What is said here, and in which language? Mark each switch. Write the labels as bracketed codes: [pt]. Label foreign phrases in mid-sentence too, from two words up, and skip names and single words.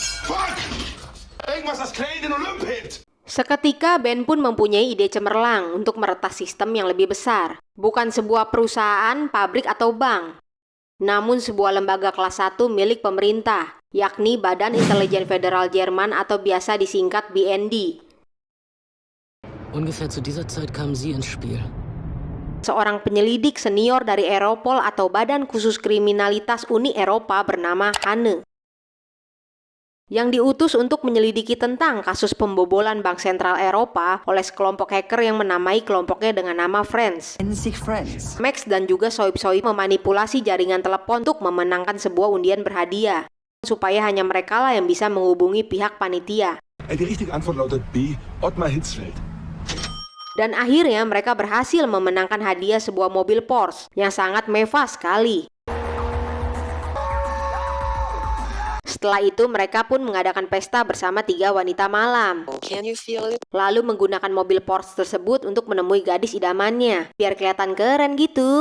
[id] Seketika Ben pun mempunyai ide cemerlang untuk meretas sistem yang lebih besar. Bukan sebuah perusahaan, pabrik, atau bank, namun sebuah lembaga kelas 1 milik pemerintah, yakni Badan Intelijen Federal Jerman atau biasa disingkat BND. [de] Ungefähr zu dieser Zeit kamen Sie ins Spiel. [id] Seorang penyelidik senior dari Europol atau Badan Khusus Kriminalitas Uni Eropa bernama Hanne, yang diutus untuk menyelidiki tentang kasus pembobolan Bank Sentral Eropa oleh sekelompok hacker yang menamai kelompoknya dengan nama Friends. Max dan juga soib-soib memanipulasi jaringan telepon untuk memenangkan sebuah undian berhadiah, supaya hanya mereka lah yang bisa menghubungi pihak panitia. [de] Die richtige Antwort lautet B. Ottmar Hitzfeld. [id] Dan akhirnya mereka berhasil memenangkan hadiah sebuah mobil Porsche yang sangat mewah sekali. Setelah itu mereka pun mengadakan pesta bersama 3 wanita malam. Lalu menggunakan mobil Porsche tersebut untuk menemui gadis idamannya, biar kelihatan keren gitu.